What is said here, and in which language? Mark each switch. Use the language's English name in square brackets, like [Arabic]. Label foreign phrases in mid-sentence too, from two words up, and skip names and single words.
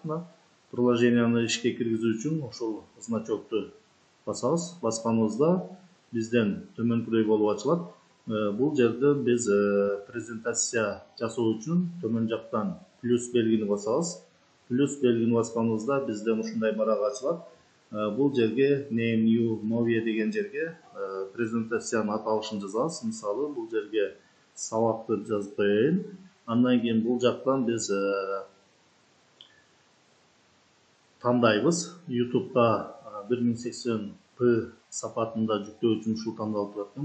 [Kyrgyz] Приложенияны ишке киргизүү үчүн ошол значокту басабыз. Басканыбызда бизден төмөнкүдөй болуп ачылат. Бул жерде биз презентация жасоо үчүн төмөн жактан плюс белгини басабыз. Плюс белгини басканыбызда бизден ушундай барак ачылат. Бул жерге [English] name new movie [Kyrgyz] деген жерге презентациянын аталышын жазабыз. Мисалы бул жерге сабак деп жазып коеюн. Андан кийин бул жактан биз тандайбыз. YouTube'га 1080p сапатында жүктөө үчүн ушул тандалып турат экен.